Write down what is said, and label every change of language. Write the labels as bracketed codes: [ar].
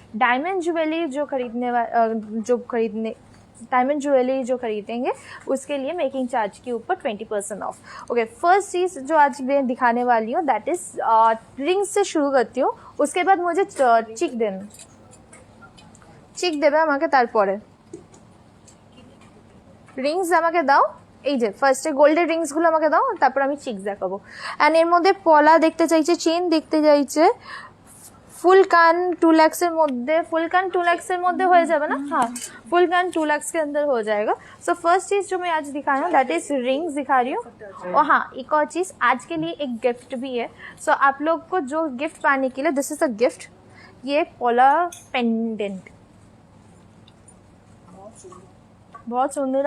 [hi] Diamond jewellery जो diamond jewellery जो खरीदेंगे उसके लिए मेकिंग चार्ज के ऊपर 20% ऑफ। ओके, फर्स्ट चीज़ जो आज मैं दिखाने वाली हूँ दैट इज़ रिंग से शुरू करती हूँ, उसके बाद मुझे चिक देना, [bn] চিক দেবে আমাকে, তারপরে রিংস আমাকে দাও। এই যে ফার্স্টে গোল্ডের রিংসগুলো আমাকে দাও, তারপর আমি চিক দেখাবো। অ্যান্ড এর মধ্যে পলা দেখতে চাইছে, চেন দেখতে চাইছে। [hi] फुल कान 2 लाख मध्य, फुल कान 2 लाख मध्य हो जाए ना। हाँ, फुल कान 2 लाख के अंदर हो जाएगा। सो फर्स्ट चीज़ जो मैं आज दिखा रही हूँ दैट इज़ रिंग्स दिखा रही हूँ। और हाँ, एक और चीज़ आज के लिए एक गिफ्ट भी है। सो आप लोग को जो गिफ्ट पाने के लिए [en] this is a gift, [hi] ये पोला पेंडेंट बहुत सुंदर।